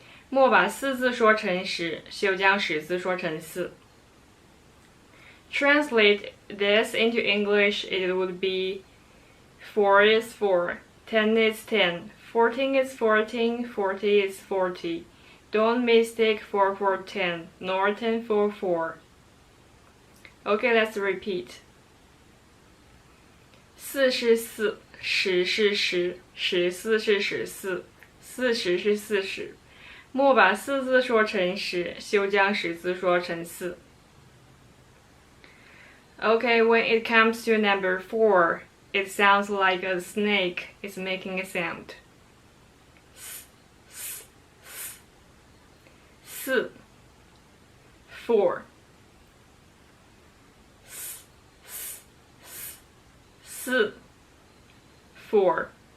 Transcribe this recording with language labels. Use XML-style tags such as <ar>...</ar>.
<zh>莫把4字说成10，休将10字说成4。</zh> <en>Translate this into English, it would be 4 is 4, 10 is 10, 14 is 14, 40 is 40. Don't mistake 4 for 10, nor 10 for 4. Okay, let's repeat.</en> <zh>4是4， 10是10， 14是14， 40是40。莫把4字说成10，休将10字说成4。</zh> <en>Okay, when it comes to number 4, it sounds like a snake is making a sound. 4 4 4.</en>